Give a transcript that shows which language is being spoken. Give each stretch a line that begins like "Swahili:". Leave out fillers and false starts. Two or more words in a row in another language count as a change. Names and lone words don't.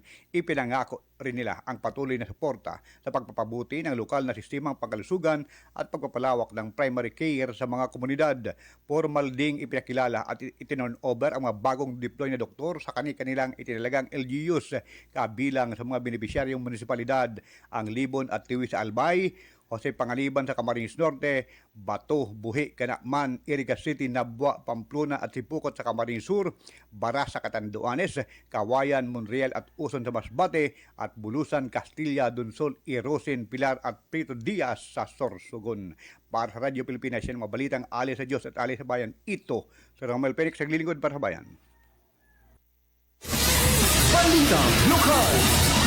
Filipino: Ipinangako rin nila ang patuloy na suporta sa pagpapabuti ng lokal na sistemang pangkalusugan at pagpapalawak ng primary care sa mga komunidad. Formal ding ipinakilala at itinon over ang mga bagong deploy na doktor sa kanilang itinalagang LGUs kabilang sa mga benepisyaryong munisipalidad ang Libon at Tiwi sa Albay, Jose Pangaliban sa Camarines Norte, Bato, Buhi, Canacman, Iriga City, Nabwa, Pamplona at Sipukot sa Camarines Sur, Baras sa Catanduanes, Kawayan, Monreal at Uson sa Masbate at Bulusan, Castilla, Dunsol, Irosin, Pilar at Prito Diaz sa Sorsogon. Para sa Radyo Pilipinas, yan mga balitang alis sa Diyos at alis sa bayan. Ito sa Romel Penix, naglilingkod para sa bayan. Balitang lokal.